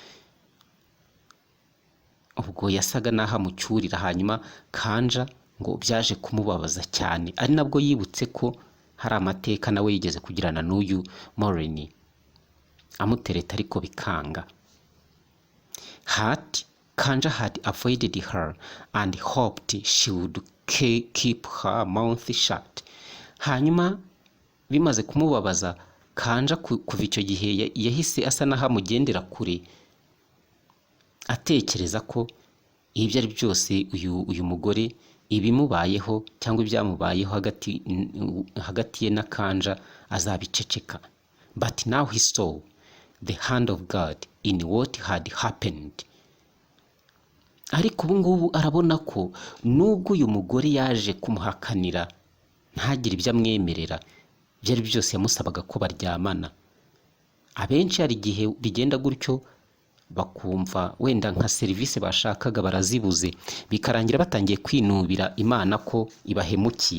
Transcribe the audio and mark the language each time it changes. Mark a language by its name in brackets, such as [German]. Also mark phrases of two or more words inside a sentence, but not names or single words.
[Kinyarwanda] Ubwo yasaga n'aho amucyurira. Hanyuma Kanja ngo byaje kumubabaza cyane, ari nabwo yibutse ko hari amateka nawe yigeze kugirana n'uyu Maureen amutereta ariko bikanga. [English] Kanja had avoided her and hoped she would keep her mouth shut. [Kinyarwanda] Hanyuma bimaze kumubabaza, Kanja kuva icyo gihe yahise asa n'aho amugendera kure, atekereza ko ibyo ari byose uyu mugore ibimubayeho cyangwa ibyamubayeho hagati ye na Kanja azabiceceka. [English] But now he saw the hand of God in what had happened. [Kinyarwanda] Ariko ubu ngubu arabona ko nubwo uyu mugore yaje kumuhakanira ntagire ibyo amwemerera, ibyo ari byose yamusabaga ko baryamana. Abenshi hari igihe bigenda gutyo bakumva wenda nka serivisi bashakaga barazibuze, bikarangira batangiye kwinubira Imana ko ibahemukiye.